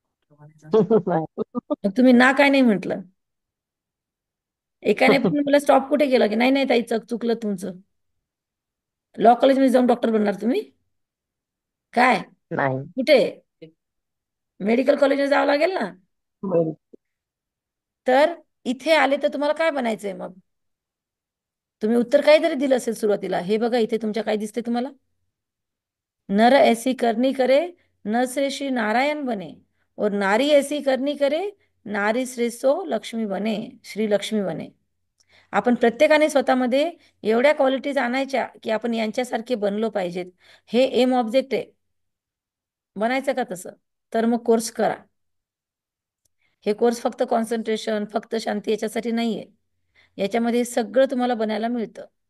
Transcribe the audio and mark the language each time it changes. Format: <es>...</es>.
<mr>मग तुम्ही ना काय नाही म्हटलं? एकाने पण मला स्टॉप कुठे केलं की नाही नाही ताई चुकलं तुमचं, लॉ कॉलेजमध्ये जाऊन डॉक्टर बनणार तुम्ही? काय नाही. कुठे? मेडिकल कॉलेजमध्ये जावं लागेल ना. बरं. तर इथे आले तर तुम्हाला काय बनायचंय मग? तुम्ही उत्तर काहीतरी दिलं असेल सुरुवातीला. हे बघा इथे तुमच्या काय दिसते तुम्हाला?</mr> <hi>नर ऐसी करनी करे, नर से श्री नारायण बने, और नारी ऐसी करनी करे, नारी श्रेष्ठो लक्ष्मी बने, श्री लक्ष्मी बने.</hi> <mr>आपण प्रत्येकाने स्वतःमध्ये एवढ्या क्वालिटीज आणायच्या की आपण यांच्यासारखे बनलो पाहिजेत. हे एम ऑब्जेक्ट आहे. बनायचं का तसं? तर मग कोर्स करा. हे कोर्स फक्त कॉन्सन्ट्रेशन, फक्त शांती याच्यासाठी नाहीये. याच्यामध्ये सगळं तुम्हाला बनायला मिळतं.</mr>